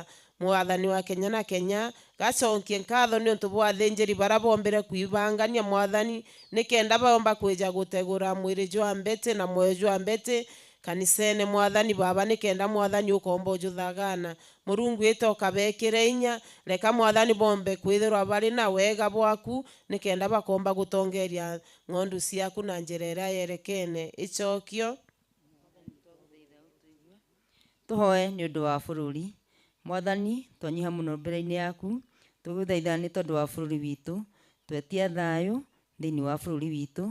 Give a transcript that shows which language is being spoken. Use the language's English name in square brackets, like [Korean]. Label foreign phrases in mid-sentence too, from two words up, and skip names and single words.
[Meru] Mwathani wa Kenya na Kenya gaconkie nkatho ni untu bwa thinjiri bara bombere kwibangania Mwathani nikenda baomba kwija gutegura mwiri jwa Betty na moyo jwa Betty kanisene. Mwathani Baba nikenda Mwathani ukomba ujuthagana Murungu itoka bekire inya. Reka Mwathani bombe kwithirwa bari na wega bwaku nikenda bakomba gutongeria ng'ondu ciaku na njira iria yerekene. Icokio [Kikuyu] tuhoe ni undu wa bururi. Mwathani twanyiha muno mbere-ini yaku tuguthaitha ni tondu wa bururi witu, twetia thayu thiini wa bururi witu.